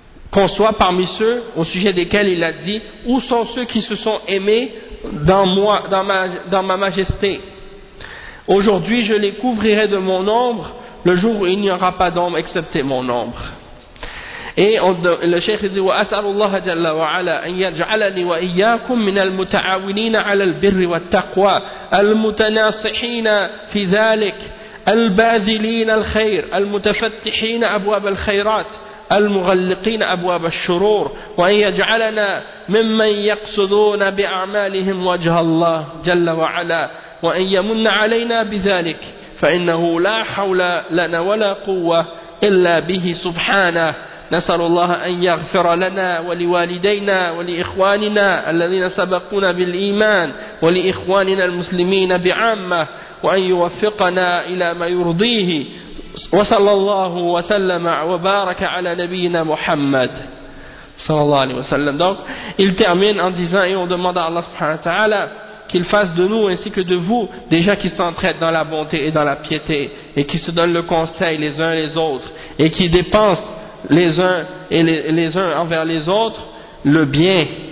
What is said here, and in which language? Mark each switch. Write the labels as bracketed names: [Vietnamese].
[French] qu'on soit parmi ceux au sujet desquels il a dit, où sont ceux qui se sont aimés dans moi, dans ma majesté? Aujourd'hui, je les couvrirai de mon ombre, le jour où il n'y aura pas d'ombre excepté mon ombre. Et le cheikh dit, [Arabic] wa as'alullah jalla wa ala an yaj'alani wa iyyakum min al-muta'awinin 'ala al-birri wat-taqwa al-mutanasihin fi dhalik al-bazilin al-khair al-mutafattihin abwab al-khairat المغلقين أبواب الشرور وأن يجعلنا ممن يقصدون بأعمالهم وجه الله جل وعلا وأن يمن علينا بذلك فإنه لا حول لنا ولا قوة إلا به سبحانه نسأل الله أن يغفر لنا ولوالدينا ولإخواننا الذين سبقونا بالإيمان ولإخواننا المسلمين بعامة وأن يوفقنا إلى ما يرضيه وصلى الله وسلم وبارك على نبينا محمد صلى الله عليه وسلم. [French] Donc il termine en disant, et on demande à Allah subhanahu wa ta'ala qu'il fasse de nous ainsi que de vous des gens qui s'entraident dans la bonté et dans la piété, et qui se donnent le conseil les uns les autres, et qui dépensent les uns et les uns envers les autres le bien,